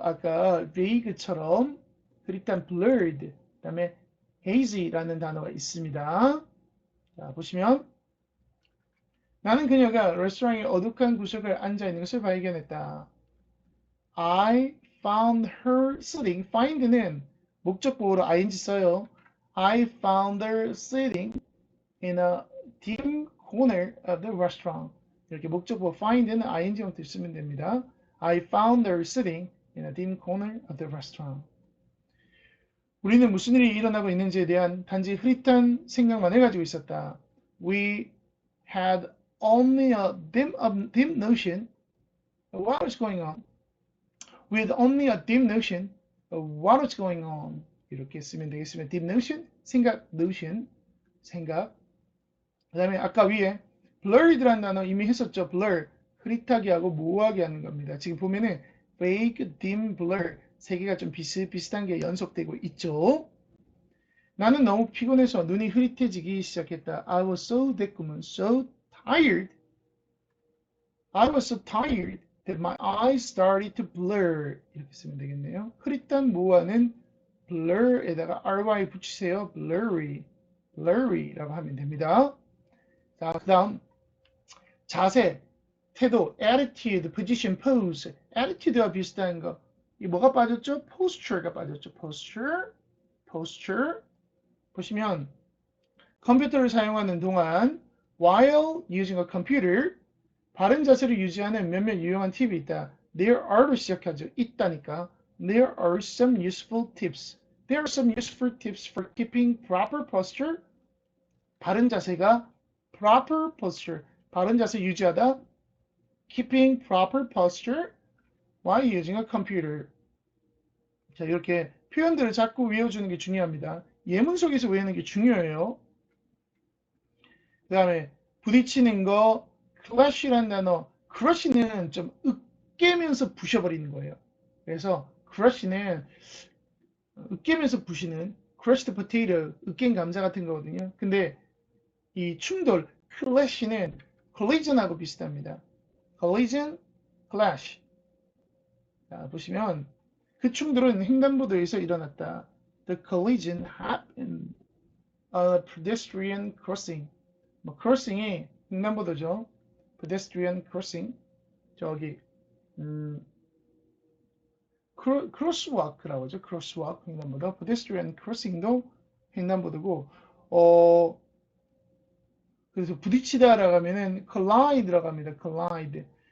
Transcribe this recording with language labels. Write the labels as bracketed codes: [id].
[ko] 아까 vague처럼 흐릿한 blurred, 그 다음에 hazy라는 단어가 있습니다. 자, 보시면 나는 그녀가 레스토랑의 어둑한 구석에 앉아 있는 것을 발견했다. [en] I found her sitting. [ko] find는 목적보호로 ing 써요. [en] I found her sitting in a dim corner of the restaurant. [ko] 이렇게 목적보호 find는 ing만 쓰면 됩니다. [en] I found her sitting in a dim corner of the restaurant. 우리는 무슨 일이 일어나고 있는지에 대한 단지 흐릿한 생각만을 가지고 있었다. We had only a dim notion of what was going on. With only a dim notion of what was going on. [ko] 이렇게 쓰면 되겠습니다. dim notion, 생각, notion, 생각. 그 다음에 아까 위에 blurred라는 단어 이미 했었죠. blur, 흐릿하게 하고 모호하게 하는 겁니다. 지금 보면은 vague, dim, blur 세 개가 좀 비슷비슷한 게 연속되고 있죠. 나는 너무 피곤해서 눈이 흐릿해지기 시작했다. [en] I was so [ko] 됐구먼. [en] So tired. I was so tired that my eyes started to blur. [ko] 이렇게 쓰면 되겠네요. 흐릿한 모호하는 blur에다가 ry 붙이세요. [en] blurry. [ko] blurry라고 하면 됩니다. 자, 그 다음 자세, 태도, attitude, position, pose. attitude와 비슷한 거. 이 뭐가 빠졌죠? posture가 빠졌죠. [en] posture. [ko] 보시면 컴퓨터를 사용하는 동안 [en] while using a computer [ko] 바른 자세를 유지하는 몇몇 유용한 팁이 있다. There are로 시작하죠. 있다니까. [en] There are some useful tips. There are some useful tips for keeping proper posture. [ko] 바른 자세가 proper posture. 바른 자세 유지하다. [en] Keeping proper posture while using a computer. [ko] 자, 이렇게 표현들을 자꾸 외워주는 게 중요합니다. 예문 속에서 외우는 게 중요해요. 그 다음에 부딪히는 거, clash라는 단어, crush는 좀 으깨면서 부셔버리는 거예요. 그래서 crush는 으깨면서 부시는 crushed potato, 으깬 감자 같은 거거든요. 근데 이 충돌, clash는 collision하고 비슷합니다. [en] collision, clash. [ko] 자, 보시면 그 충돌은 횡단보도에서 일어났다. [en] The collision happened on a pedestrian crossing. [ko] 뭐 crossing이 횡단보도죠. pedestrian crossing. 저기 crosswalk라고 하죠. crosswalk 횡단보도. pedestrian crossing도 횡단보도고 그래서 부딪히다라고 하면은 collide라고 합니다. collide.